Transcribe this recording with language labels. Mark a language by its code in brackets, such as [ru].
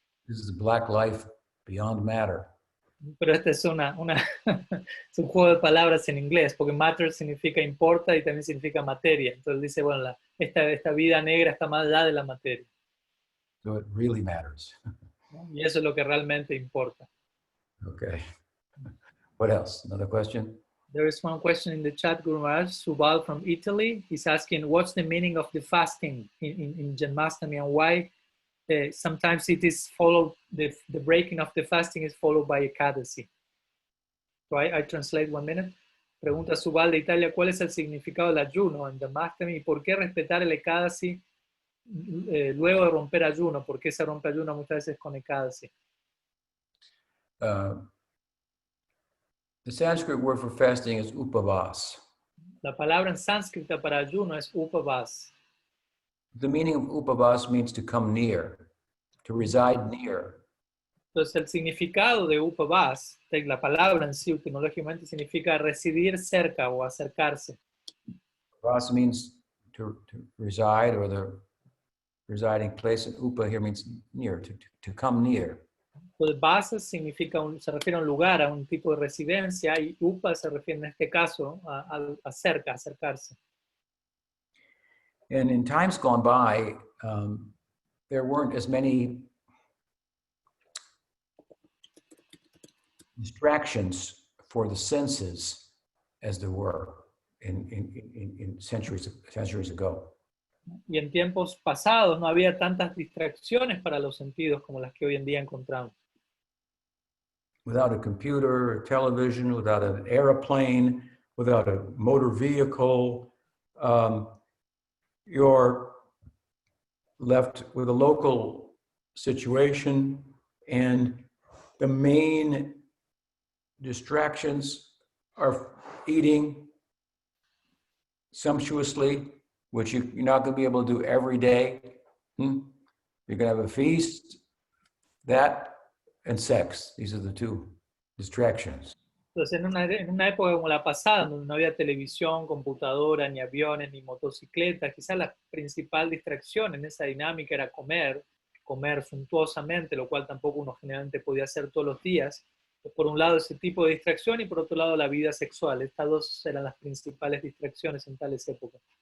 [en] This is Black Life Beyond Matter. [es] Pero este es es un juego de palabras en inglés, porque matter significa importa y también significa materia. Entonces dice, bueno, esta vida negra está más allá de la materia. [en] So it really matters. [es] ¿No? Y eso es lo que realmente importa. [en] Okay. What else? Another question? There is one question in the chat, Guru Maharaj, Subal from Italy. He's asking, what's the meaning of the fasting in Janmastami, and why sometimes it is followed, the breaking of the fasting is followed by Ekadasi. So I translate 1 minute. [es] Pregunta Subal de Italia, ¿cuál es el significado del ayuno en Janmastami y por qué respetar el Ekadasi luego de romper ayuno? ¿Por qué se rompe ayuno muchas veces con Ekadasi? [en] The Sanskrit word for fasting is upavas. [es] La palabra en sánscrita para ayuno es upavas. [en] The meaning of upavas means to come near, to reside near. [es] Entonces, el significado de upavas, la palabra en sí, etimológicamente, significa residir cerca o acercarse. [en] Upavas means to reside, or the residing place. And upa here means near, to come near. [es] Entonces, basa significa, se refiere a un lugar, a un tipo de residencia, y upa se refiere en este caso a cerca, acercarse. [en] And in times gone by, there weren't as many distractions for the senses as there were in centuries ago. [es] Y en tiempos pasados no había tantas distracciones para los sentidos como las que hoy en día encontramos. [en] Without a computer, a television, without an airplane, without a motor vehicle, you're left with a local situation, and the main distractions are eating sumptuously, which you're not going to be able to do every day. You're going to have a feast, that, and sex. These are the two distractions. [es] Entonces, en una época como la pasada, donde no había televisión, computadora, ni aviones, ni motocicletas, quizás la principal distracción en esa dinámica era comer suntuosamente, lo cual tampoco uno generalmente podía hacer todos los días. Por un lado ese tipo de distracción y por otro lado la vida sexual. Estas dos eran las principales distracciones en tales épocas.